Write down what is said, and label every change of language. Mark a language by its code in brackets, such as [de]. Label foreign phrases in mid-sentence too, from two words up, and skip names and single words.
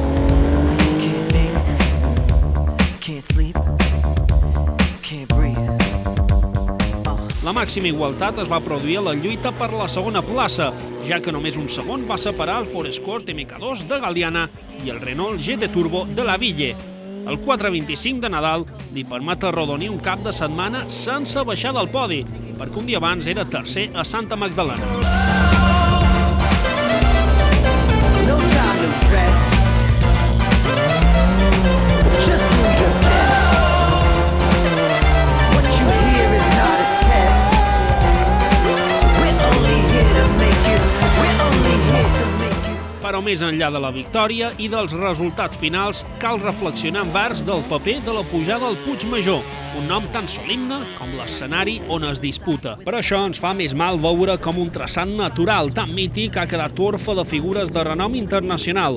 [ca] La màxima igualtat es va produir a la lluita per la segona plaça, ja que només un segon va separar el Ford Escort MK2 de Galliana i el Renault GT Turbo de la Ville. El 425 de Nadal li permet arrodonir un cap de setmana sense baixar del podi, perquè un dia abans era tercer a Santa Magdalena. [en] No time to rest. Just do your best. What you hear is not a test. We're only here to make you. We're only here to make you. [ca] Però més enllà de la victòria i dels resultats finals, cal reflexionar envers del paper de la pujada al Puigmajor, un nom tan solemne com l'escenari on es disputa. Per això ens fa més mal veure com un traçat natural tan mític ha quedat orfe de figures de renom internacional.